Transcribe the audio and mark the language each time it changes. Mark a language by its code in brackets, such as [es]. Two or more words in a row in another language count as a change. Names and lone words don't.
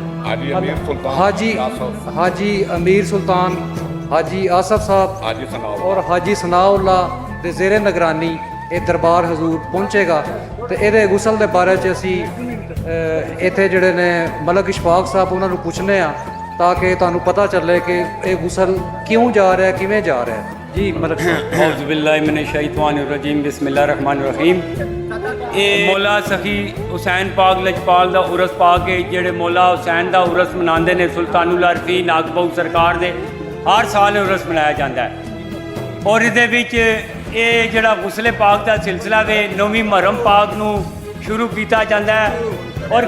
[pa] ਹਾਜੀ ਅਮੀਰ ਸੁਲਤਾਨ ਹਾਜੀ ਆਸਫ ਸਾਹਿਬ ਔਰ ਹਾਜੀ ਸਨਾਉल्ला ਦੇ ਜ਼ੇਰੇ ਨਿਗਰਾਨੀ ਇਹ ਦਰਬਾਰ ਹਜ਼ੂਰ ਪਹੁੰਚੇਗਾ ਤੇ ਇਹਦੇ ਗੁਸਲ ਦੇ ਬਾਰੇ 'ਚ ਅਸੀਂ ਇੱਥੇ ਜਿਹੜੇ ਨੇ ਮਲਕ ਇਸ਼ਫਾਕ ਸਾਹਿਬ ਉਹਨਾਂ ਨੂੰ ਪੁੱਛਨੇ ਆ ਤਾਂ ਕਿ ਤੁਹਾਨੂੰ ਪਤਾ ਚੱਲੇ ਕਿ ਇਹ ਗੁਸਲ ਕਿਉਂ ਜਾ ਰਿਹਾ ਕਿਵੇਂ ਜਾ ਰਿਹਾ ਜੀ ਮਲਕ ਸਾਹਿਬ। [ar] أعوذ بالله من الشيطان الرجيم بسم الله الرحمن الرحيم. [pa] ਇਹ ਮੌਲਾ ਸਖੀ ਹੁਸੈਨ ਪਾਕ ਲਜਪਾਲ ਦਾ ਉਰਸ ਪਾ ਕੇ ਜਿਹੜੇ ਮੌਲਾ ਹੁਸੈਨ ਦਾ ਉਰਸ ਮਨਾਉਂਦੇ ਨੇ ਸੁਲਤਾਨੁਲ ਆਰਫੀਨ ਨਾਗਬਹੂ ਸਰਕਾਰ ਦੇ ਹਰ ਸਾਲ ਉਰਸ ਮਨਾਇਆ ਜਾਂਦਾ ਹੈ ਔਰ ਇਹਦੇ ਵਿੱਚ ਇਹ ਜਿਹੜਾ ਗੁਸਲੇ ਪਾਕ ਦਾ ਸਿਲਸਿਲਾ ਵੇ 9ਵੀਂ ਮੁਹਰਮ ਪਾਕ ਨੂੰ ਸ਼ੁਰੂ ਕੀਤਾ ਜਾਂਦਾ ਹੈ